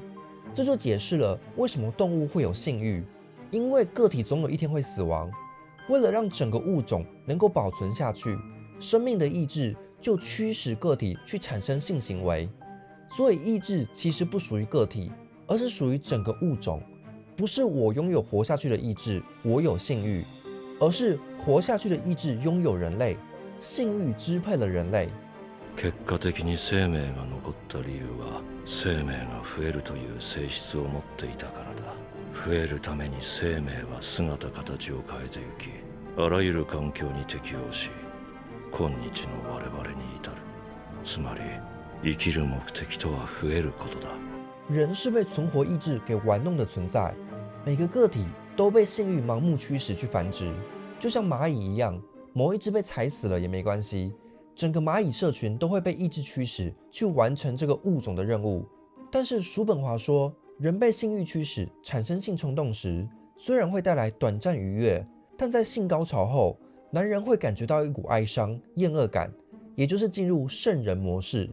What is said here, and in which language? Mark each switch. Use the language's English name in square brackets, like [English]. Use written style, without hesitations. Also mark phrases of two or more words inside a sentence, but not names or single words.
[Chinese] 这就解释了为什么动物会有性欲，因为个体总有一天会死亡，为了让整个物种能够保存下去，生命的意志就驱使个体去产生性行为。所以意志其实不属于个体，而是属于整个物种。不是我拥有活下去的意志，我有性欲，而是活下去的意志拥有人类，性欲支配了人类。 [Japanese] 結果的に生命が残った理由は生命が増えるという性質を持っていたからだ。増えるために生命は姿形を変えてゆき、あらゆる環境に適応し、今日の我々に至る。つまり生きる目的とは増えることだ。 [Chinese] 人是被存活意志给玩弄的存在，每个个体都被性欲盲目驱使去繁殖，就像蚂蚁一样，某一只被踩死了也没关系，整个蚂蚁社群都会被意志驱使去完成这个物种的任务。但是叔本华说，人被性欲驱使产生性冲动时，虽然会带来短暂愉悦， 但在性高潮后，男人会感觉到一股哀伤、厌恶感，也就是进入圣人模式。